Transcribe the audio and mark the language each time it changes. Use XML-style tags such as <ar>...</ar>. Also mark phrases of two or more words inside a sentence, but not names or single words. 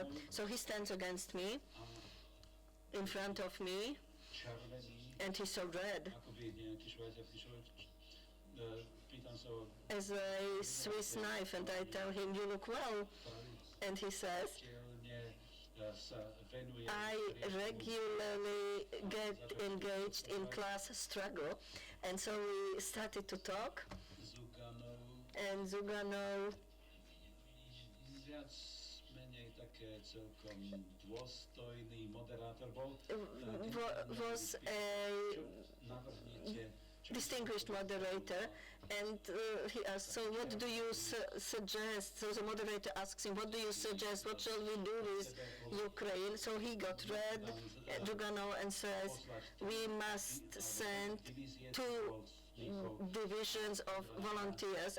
<en>So he stands against me, in front of me, and he's so red, as a Swiss knife, and I tell him, you look well, and he says, I regularly get engaged in class struggle, and so we started to talk, and Zuganov</en> <sk>viac menej také celkom dôstojný moderátor bol.</sk> <en>Was a</en> <sk>Navrhnete,</sk> <en>distinguished moderator, and he asked, so what do you suggest? So the moderator asks him, what do you suggest? What shall we do with Ukraine? So he got red, Dugano, and says, we must send 2 divisions of volunteers.</en>